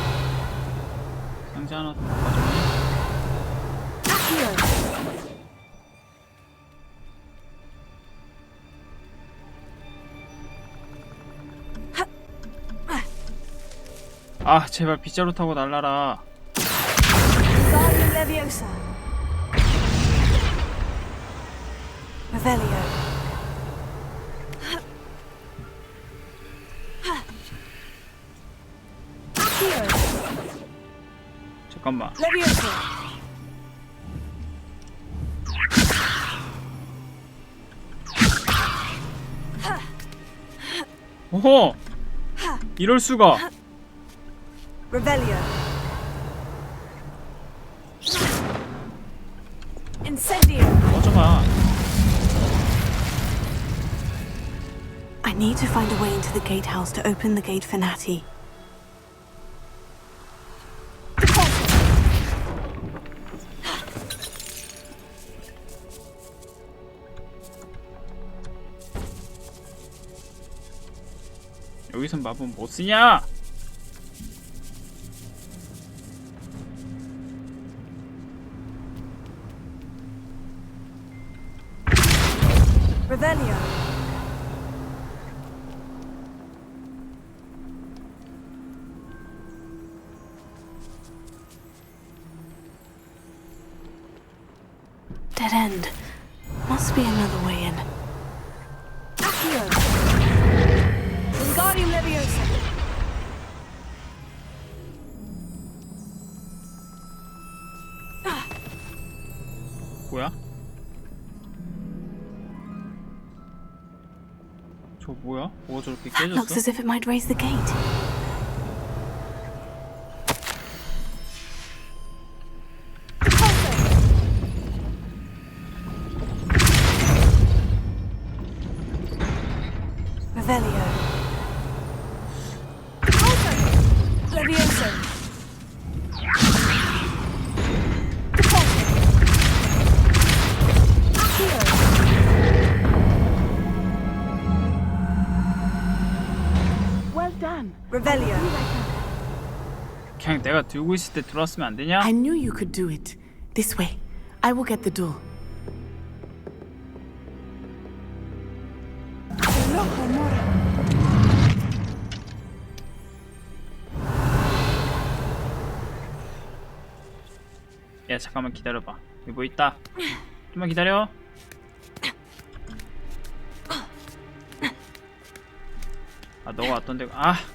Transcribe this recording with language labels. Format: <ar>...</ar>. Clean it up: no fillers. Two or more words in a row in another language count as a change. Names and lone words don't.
<ko>상자 하나 더 가져오네. 아 제발 빗자루 타고 날라라. Leviosa. Revelio. 잠깐만. Leviosa. 오호! 이럴 수가. Revelio. Incendio. 꺼져봐.</ko> <en>I need to find a way into the gatehouse to open the gate for Natty.</en> <ko>여기선 마법 못 쓰냐? Revelio.</ko> <en>Dead end. Must be another way in. Accio. Wingardium Leviosa.</en> <ko>뭐야? 저 뭐야? 뭐가 저렇게</ko> <en>That looks</en> <ko>깨졌어?</ko> <en>as if it might raise the gate. Revelio. Leviosa. Well done. Revelio.</en> <ko>그냥 내가 들고 있을 때 들어왔으면 안 되냐?</ko> <en>I knew you could do it. This way. I will get the door.</en> <ko>야 잠깐만 기다려봐. 여기 뭐 있다. 좀만 기다려. 아 너가 왔던 데가 아</ko>